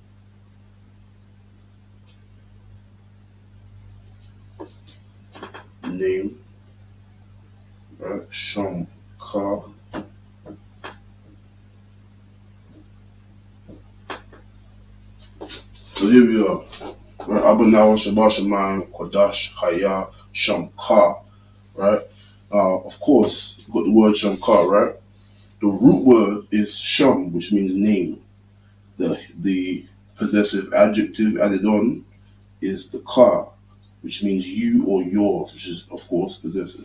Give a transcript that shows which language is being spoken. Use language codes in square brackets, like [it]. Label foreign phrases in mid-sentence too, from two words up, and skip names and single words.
[en] Name, right? [arc] Sham, ka. [en] So here we are. Right? [arc] Abanawa, Shabashaman, Qadash, haya, sham, ka. [en] Right? Of course, you've got the word [arc] sham, ka, [en] right? The root word is sham, which means name. The possessive adjective added on is the ka, which means you or yours, which is, of course, possessive.